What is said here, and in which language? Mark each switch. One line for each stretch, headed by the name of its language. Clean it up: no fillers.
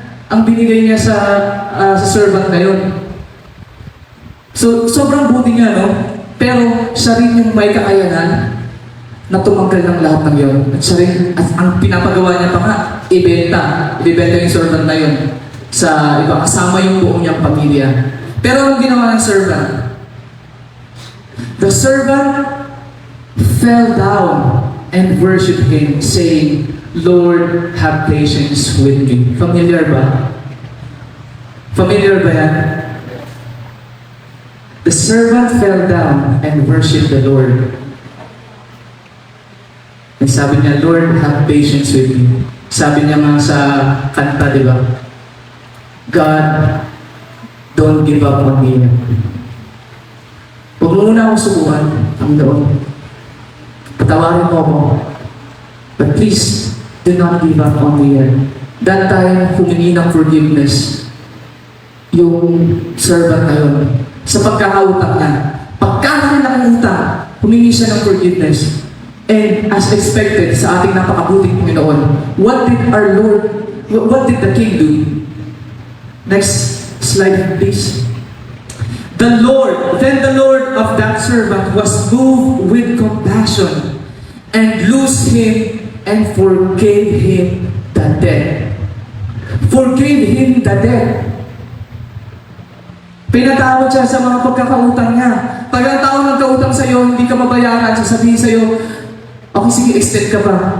Filipino: Ang binigay niya sa servant na yun. So, sobrang buti niya, no? Pero siya rin yung may kakayanan na tumanggal ng lahat ng yun. At siya rin, at ang pinapagawa niya pa nga, ibenta yung servant na yun sa iba, kasama yung buong niyang pamilya. Pero ang ginawa ng servant,
English: the servant fell down and worshipped him, saying, Lord, have patience with me.
Filipino: Familiar ba? Familiar ba yan?
English: The servant fell down and worshipped the Lord. And
Filipino: sabi niya,
English: Lord, have patience with me.
Filipino: Sabi niya nga sa kanta, di ba?
English: God, don't give up on me.
Filipino: Huwag mo muna akong subukan, Panginoon. Patawarin mo ako.
English: But please, do not give up on me yet.
Filipino: That time, humingi ng forgiveness yung servant na yun. Sa pagkakautang niya. Pagkalaki ng utang, humingi siya ng forgiveness.
English: And as expected,
Filipino: sa ating napakabuting Panginoon,
English: what did the king do? Next slide, please. Then the Lord of that servant was moved with compassion and loosed him and forgave him the debt. Forgave him the debt.
Filipino: Pinatawad siya sa mga pagkakautang niya. Pag ang tao nagkautang sa'yo, hindi ka mabayaran, sasabihin sa'yo, okay, sige, extend ka pa.